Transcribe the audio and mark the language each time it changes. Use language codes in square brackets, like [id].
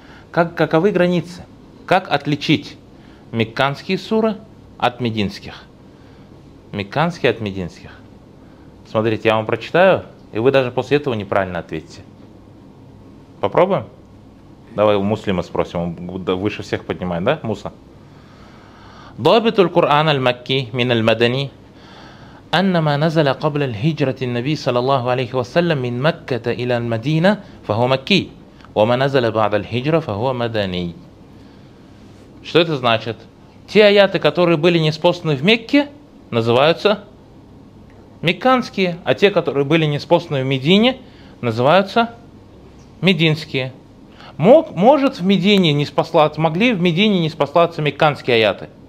[ru] Каковы границы? Как отличить мекканские суры от мединских? Мекканские от мединских. Смотрите, я вам прочитаю. И вы даже после этого неправильно ответите. Попробуем? Давай у муслима спросим, он выше всех поднимает, да, Муса? [ar] ضابط القرآن المكي من المدني أنما نزل قبل الهجرة النبي صلى الله عليه وسلم من مكة إلى المدينة فهو مكي وما نزل بعد الهجرة فهو مدني. [ru] Что это значит? Те аяты, которые были ниспосланы в Мекке, называются мекканские, а те, которые были ниспосланы в Медине, называются мединские. Могли в Медине ниспослаться мекканские аяты?